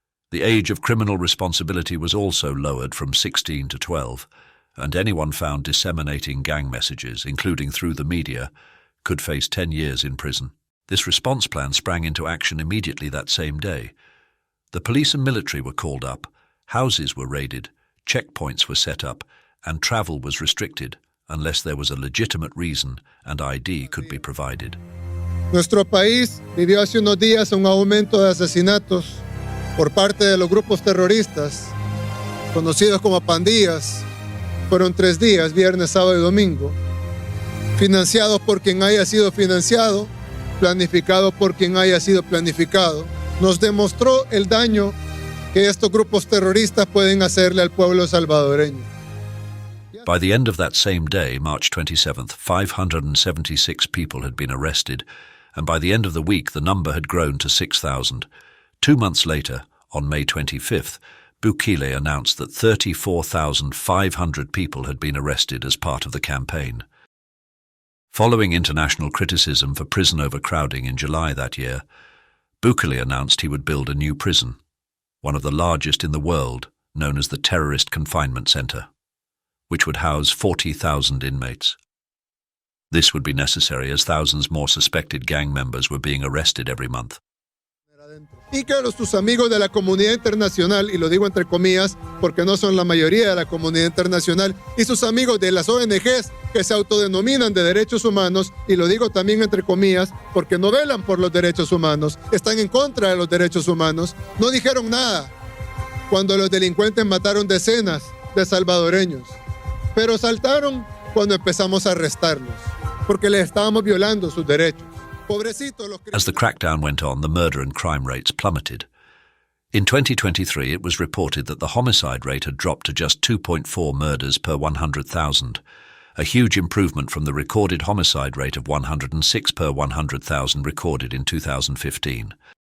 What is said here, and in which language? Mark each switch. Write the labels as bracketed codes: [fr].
[en] The age of criminal responsibility was also lowered from 16 to 12, and anyone found disseminating gang messages, including through the media, could face 10 years in prison. This response plan sprang into action immediately that same day. The police and military were called up, houses were raided, checkpoints were set up, and travel was restricted unless there was a legitimate reason and ID could be provided. [es] Nuestro país vivió hace unos días un aumento de asesinatos por parte de los grupos terroristas, conocidos como pandillas. Fueron 3 días, viernes, sábado y domingo, financiados por quien haya sido financiado, planificado por quien haya sido planificado. Nos demostró el daño que estos grupos terroristas pueden hacerle al pueblo salvadoreño. [en] By the end of that same day, March 27th, 576 people had been arrested, and by the end of the week the number had grown to 6,000. 2 months later, on May 25th, Bukele announced that 34,500 people had been arrested as part of the campaign. Following international criticism for prison overcrowding in July that year, Bukele announced he would build a new prison, one of the largest in the world, known as the Terrorist Confinement Center, which would house 40,000 inmates. This would be necessary as thousands more suspected gang members were being arrested every month. [es] Y que tus amigos de la comunidad internacional, y lo digo entre comillas porque no son la mayoría de la comunidad internacional, y sus amigos de las ONGs que se autodenominan de derechos humanos, y lo digo también entre comillas porque no velan por los derechos humanos, están en contra de los derechos humanos, no dijeron nada cuando los delincuentes mataron decenas de salvadoreños, pero saltaron cuando empezamos a arrestarlos, porque les estábamos violando sus derechos. [en] As the crackdown went on, the murder and crime rates plummeted. In 2023, it was reported that the homicide rate had dropped to just 2.4 murders per 100,000, a huge improvement from the recorded homicide rate of 106 per 100,000 recorded in 2015.